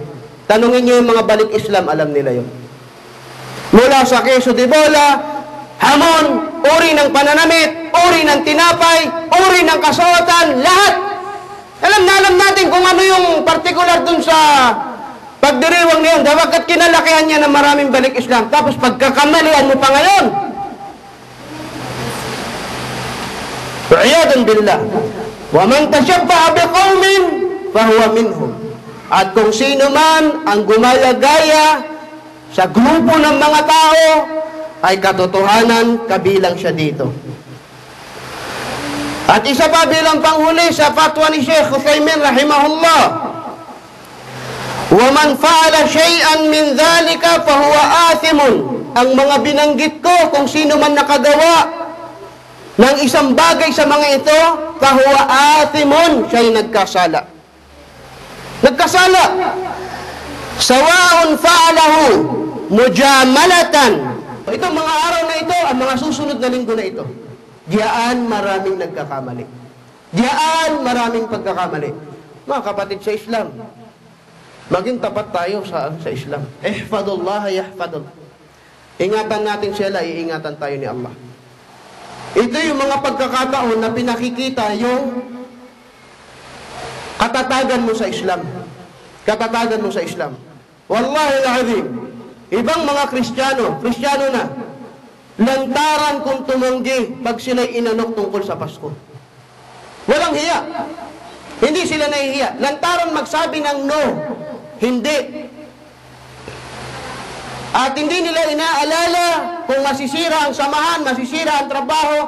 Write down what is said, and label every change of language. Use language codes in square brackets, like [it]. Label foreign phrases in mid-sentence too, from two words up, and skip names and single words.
[tl] Tanungin niyo yung mga balik Islam, alam nila yun. Mula sa [es] queso de bola, [tl] hamon, uri ng pananamit, uri ng tinapay, uri ng kasuotan, lahat. Alam natin kung ano yung particular dun sa pagdiriwang niyon. Dapat kinalakihan niya ng maraming balik Islam. Tapos pagkakamalian mo pa ngayon. [ar] عياذا بالله. ومن تشبه بقوم فهو منهم. [tl] At kung sino man ang gumaya-gaya sa grupo ng mga tao, ay katotohanan, kabilang siya dito. At isa pa bilang panghuli sa fatwa ni Sheikh Uthaymin rahimahullah, [ar] وَمَنْ فَعَلَ شَيْئًا مِنْ ذَلِكَ فَهُوَ آثِمٌ. [tl] Ang mga binanggit ko, kung sino man nakagawa ng isang bagay sa mga ito, [ar] فَهُوَ آثِمٌ, [tl] siya'y nagkasala. Nagkasala. [ar] سَوَاءٌ فَعَلَهُ مُجَامَلَةً. [tl] Itong mga araw na ito, ang mga susunod na linggo na ito, diyan maraming nagkakamali. Diyan maraming pagkakamali. Mga kapatid sa Islam, maging tapat tayo sa Islam. [ar] احفظ الله يحفظك. [tl] Ingatan natin sila, iingatan tayo ni Allah. Ito yung mga pagkakataon na pinakikita yung katatagan mo sa Islam. Katatagan mo sa Islam. [ar] والله العظيم, [tl] ibang mga Kristiyano na, lantaran kung tumanggi pag sila'y inanok tungkol sa Pasko. Walang hiya. Hindi sila nahihiya. Lantaran magsabi ng no. Hindi. At hindi nila inaalala kung masisira ang samahan, masisira ang trabaho.